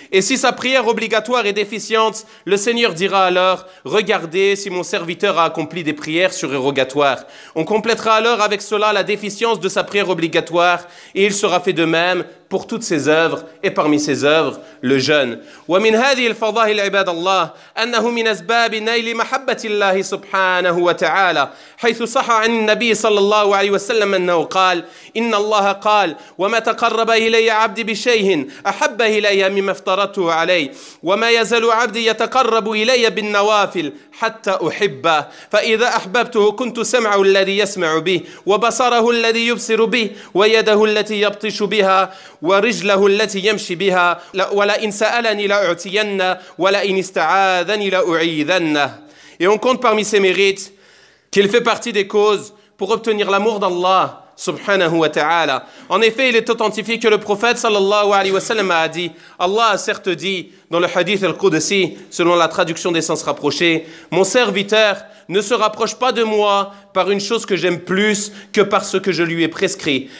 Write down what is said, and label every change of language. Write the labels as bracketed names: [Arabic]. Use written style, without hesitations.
[French] Et si sa prière obligatoire est déficiente, le Seigneur dira alors: regardez si mon serviteur a accompli des prières surérogatoires. On complétera alors avec cela la déficience de sa prière obligatoire et il sera fait de même pour toutes ses œuvres et parmi ses œuvres, le jeûne. [Arabic] ومن هذه الفضائل عباد الله أنه من أسباب نيل محبة الله سبحانه وتعالى حيث صح عن النبي صلى الله عليه وسلم أنه قال: إن الله قال: وما تقرب إلي عبدي بشيء أحب إلي مما افترضته علي، وما يزال عبدي يتقرب إلي بالنوافل حتى أحبه، فإذا أحببته كنت سمعه الذي يسمع به، وبصره الذي يبصر به، ويده التي يبطش بها، ورجله التي يمشي بها، ولئن سألني لأعتين، ولئن استعاذني لأعيذن. [French] Et on compte parmi ses mérites qu'il fait partie des causes pour obtenir l'amour d'Allah subhanahu wa ta'ala. En effet, il est authentifié que le prophète sallallahu alayhi wa sallam a dit: Allah a certes dit dans le hadith al-Qudsi, selon la traduction des sens rapprochés: mon serviteur ne se rapproche pas de moi par une chose que j'aime plus que par ce que je lui ai prescrit.